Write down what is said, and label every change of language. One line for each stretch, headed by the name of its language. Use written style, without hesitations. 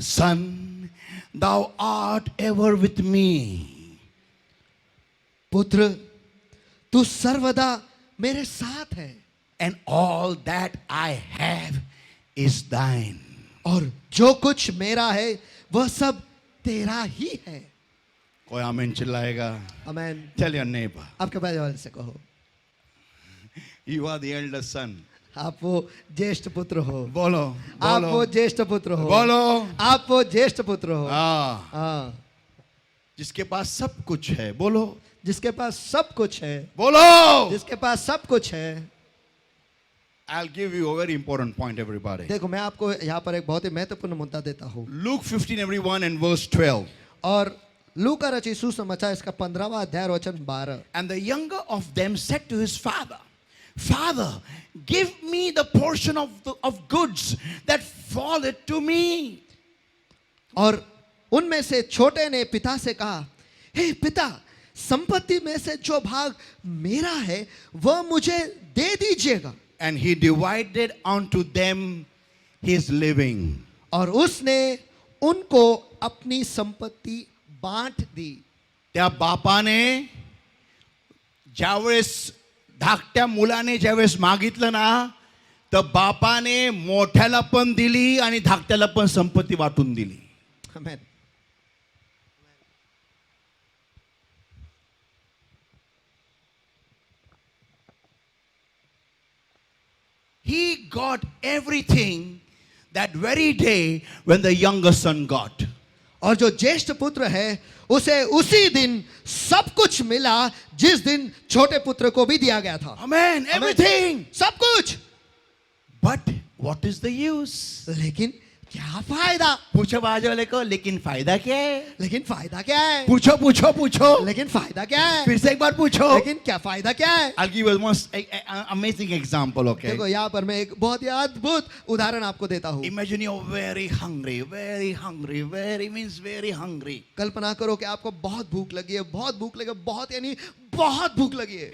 English: son, thou art ever with me.
Hindi: पुत्र तू सर्वदा मेरे साथ है,
English: and all that I have is thine.
Hindi: और जो कुछ मेरा है वह सब तेरा ही है। कोई आमीन चिल्लाएगा? आमीन।
English: Tell your neighbor,
Hindi: आपके बाजू वाले से कहो,
English: you are the elder son.
Hindi: आप वो ज्येष्ठ पुत्र हो। बोलो आप वो ज्येष्ठ पुत्र हो। बोलो आप वो ज्येष्ठ पुत्र हो। हाँ, जिसके पास सब कुछ है। बोलो, जिसके पास सब कुछ है। बोलो, जिसके पास सब कुछ है।
English: I'll give you a very important point, everybody.
Hindi: देखो मैं आपको यहाँ पर एक बहुत ही महत्वपूर्ण मुद्दा देता हूँ।
English: Luke 15 everyone and verse 12.
Hindi: और लूका रचित सुसमाचार इसका 15वां अध्याय वचन 12।
English: And the younger of them said to his father, Father, give me the portion of goods that falleth to me.
Hindi: और उनमें से छोटे ने पिता से कहा, हे पिता, संपत्ति में से जो भाग मेरा है वह मुझे दे दीजिएगा।
English: And he divided unto them his living.
Hindi: और उसने उनको अपनी संपत्ती बांट दी।
Marathi: त्या बापाने ज्यावेळेस धाकट्या मुलाने ज्यावेळेस मागितलं ना, तर बापाने मोठ्याला पण दिली आणि धाकट्याला पण संपत्ती वाटून दिली. आमेन।
English: He got everything that very day when the younger son got.
Hindi: और जो ज्येष्ठ पुत्र है उसे उसी दिन सब कुछ मिला जिस दिन छोटे पुत्र को भी दिया गया था।
English: Amen. Everything.
Hindi: सब कुछ।
English: But what is the use?
Hindi: लेकिन क्या फायदा? पूछो बाजू वाले को, लेकिन फायदा क्या है? लेकिन फायदा क्या है? पूछो पूछो पूछो, लेकिन फायदा क्या है? फिर से एक बार पूछो। लेकिन क्या फायदा क्या है?
English: I'll give you one amazing example, okay?
Hindi: देखो यहाँ पर मैं एक बहुत ही अद्भुत उदाहरण आपको देता हूँ।
English: Imagine you're very hungry, very means very hungry.
Hindi: कल्पना करो कि आपको बहुत भूख लगी है, बहुत भूख लगी है, बहुत यानी बहुत भूख लगी है।